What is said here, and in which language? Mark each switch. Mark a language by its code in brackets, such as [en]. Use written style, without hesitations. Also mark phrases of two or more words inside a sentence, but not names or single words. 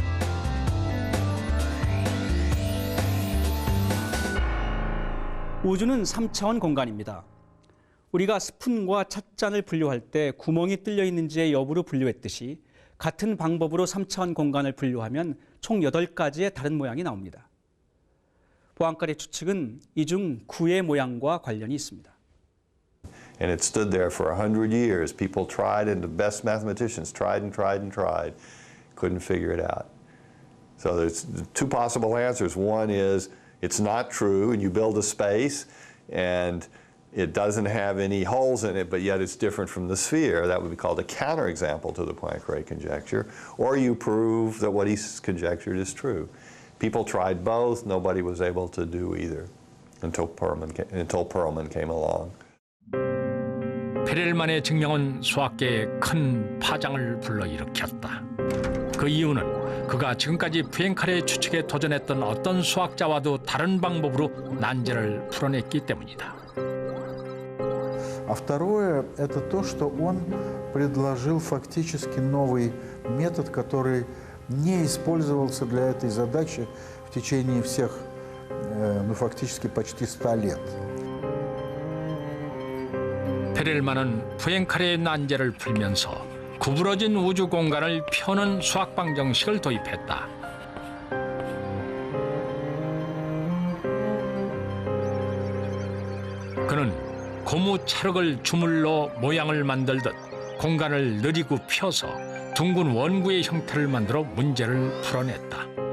[ko] 우주는 3차원 공간입니다. 우리가 스푼과 찻잔을 분류할 때 구멍이 뚫려 있는지의 여부를 분류했듯이 같은 방법으로 3차원 공간을 분류하면 총 8가지의 다른 모양이 나옵니다. 포앙카레 추측은 이 중 구의 모양과 관련이 있습니다. [en] And it stood there for 100 years. People tried, and the best mathematicians tried and tried and tried, couldn't figure it out. So there's two possible answers. One is it's not true, and you build a space, and it doesn't have any holes in it, but yet it's different from the sphere. That would be called a counterexample to the Poincare conjecture. Or you prove that what he's conjectured is true. People tried both. Nobody was able to do either until Perelman came along. [ko] 페렐만의 증명은 수학계에 큰 파장을 불러일으켰다. 그 이유는 그가 지금까지 푸앵카레 추측에 도전했던 어떤 수학자와도 다른 방법으로 난제를 풀어냈기 때문이다. [ru] А второе – это то, что он предложил фактически новый метод, который не использовался для этой задачи в течение всех, фактически почти 100 лет. [ko] 페렐만은 푸앵카레의 난제를 풀면서 구부러진 우주 공간을 펴는 수학 방정식을 도입했다. 그는 고무 찰흙을 주물러 모양을 만들듯 공간을 느리고 펴서 둥근 원구의 형태를 만들어 문제를 풀어냈다.